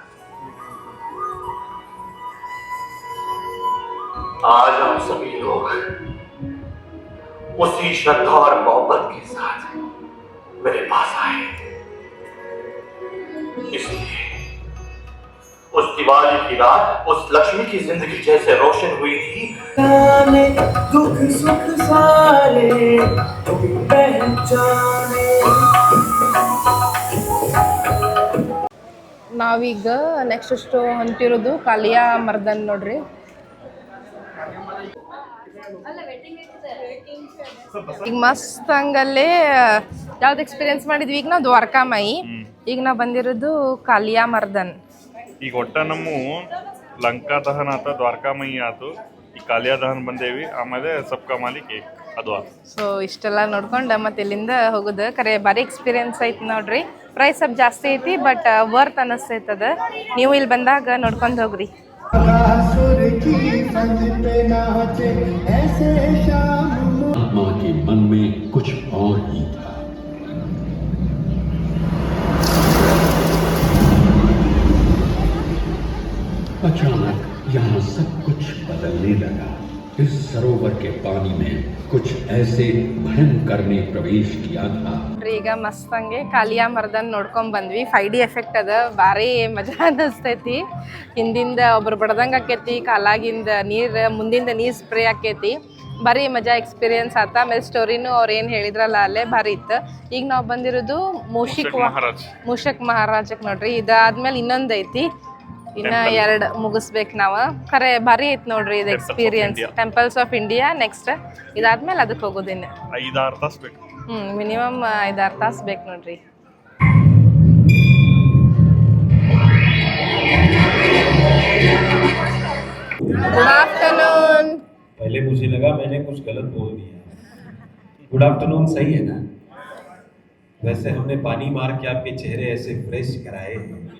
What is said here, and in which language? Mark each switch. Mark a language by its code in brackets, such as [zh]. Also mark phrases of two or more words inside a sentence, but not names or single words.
[hi] आज हम सभी लोग उसी श्रद्धा और मोहब्बत के साथ मेरे पास आए. इसलिए उस दिवाली की रात उस लक्ष्मी की जिंदगी जैसे रोशन हुई थी. दुख सुख सारे पहचाने. [kn] ನಾವೀಗ [en] next show [kn] ಹೊಂಟಿರೋದು ಕಾಲಿಯಾ ಮರ್ದನ್ ನೋಡ್ರಿ. ಈಗ ಮಸ್ತ್ ಹಂಗಲ್ಲೇ ಯಾವ್ದು ಎಕ್ಸ್ಪೀರಿಯನ್ಸ್ ಮಾಡಿದ್ವಿ. ಈಗ ನಾವು ದ್ವಾರಕಾ ಮಾಯಿ, ಈಗ ನಾವು ಬಂದಿರೋದು ಕಾಲಿಯಾ ಮರ್ದನ್. ಈಗ ಒಟ್ಟ ನಮ್ಮ ಲಂಕಾ ದಹನ ಆತ, ದ್ವಾರಕಾಮಯಿ ಆತು, ಈ ಕಾಲಿಯಾ ದಹನ ಬಂದೇವಿ, ಆಮೇಲೆ ಸಬ್ಕಾ ಮಾಲಿ ಕೇಕ್ ಅದು ಆತು. ಸೊ ಇಷ್ಟೆಲ್ಲ ನೋಡ್ಕೊಂಡು ಮತ್ತೆ ಇಲ್ಲಿಂದ ಹೋಗೋದು ಖರೆ ಭಾರಿ ಎಕ್ಸ್ಪೀರಿಯನ್ಸ್ ಐತಿ ನೋಡ್ರಿ. ಪ್ರೈಸ್ ಸ್ವಲ್ಪ ಜಾಸ್ತಿ ಐತಿ [en] but worth [kn] ಅನ್ನಿಸ್ತೈತದ. ನೀವು ಇಲ್ಲಿ ಬಂದಾಗ ನೋಡ್ಕೊಂಡು ಹೋಗ್ರಿ. [hi] आत्मा के मन में कुछ और ही था. अचानक यहाँ सब कुछ बदलने लगा. इस सरोवर के पानी में कुछ ऐसे भयंकर ने प्रवेश किया था. [kn] ಈಗ ಮಸ್ತ್ ಹಂಗೆ ಕಾಲಿಯಾ ಮರ್ದನ್ ನೋಡ್ಕೊಂಡ್ ಬಂದ್ವಿ. 5D ಎಫೆಕ್ಟ್ ಅದ, ಭಾರಿ ಮಜಾ ಅನ್ನಿಸ್ತೈತಿ. ಹಿಂದಿಂದ ಒಬ್ರು ಬಡ್ದಂಗೆ ಆಕೈತಿ, ಕಾಲಾಗಿಂದ ನೀರು, ಮುಂದಿಂದ ನೀರು ಸ್ಪ್ರೇ ಆಕೈತಿ. ಭಾರಿ ಮಜಾ ಎಕ್ಸ್ಪೀರಿಯನ್ಸ್ ಆತ. ಆಮೇಲೆ ಸ್ಟೋರಿನೂ ಅವ್ರು ಏನು ಹೇಳಿದ್ರಲ್ಲ ಅಲ್ಲೇ ಭಾರಿ ಇತ್ತು. ಈಗ ನಾವು ಬಂದಿರೋದು ಮೂಷಕ್ ಮಹಾರಾಜಕ್ಕೆ ನೋಡ್ರಿ. ಇದಾದ್ಮೇಲೆ ಇನ್ನೊಂದು ಐತಿ, ಇನ್ನ 2 ಮುಗಿಸ್ಬೇಕು ನಾವು. ಖರೆ ಭಾರಿ ಐತಿ ನೋಡ್ರಿ ಇದು ಎಕ್ಸ್ಪೀರಿಯನ್ಸ್. ಟೆಂಪಲ್ಸ್ ಆಫ್ ಇಂಡಿಯಾ ನೆಕ್ಸ್ಟ್, ಇದಾದ್ಮೇಲೆ ಅದಕ್ಕೆ ಹೋಗೋದು ಇನ್ನು 5-6 ತಾಸು ಬೇಕು. ಮಿನಿಮಮ್ 5-6 ತಾಸು ಬೇಕು ನೋಡ್ರಿ. [en] Good afternoon. [hi] पहले मुझे लगा मैंने कुछ गलत बोल दिया. [en] Good afternoon [hi] सही है ना? वैसे हमने पानी मार के आपके चेहरे ऐसे फ्रेश कराए हैं.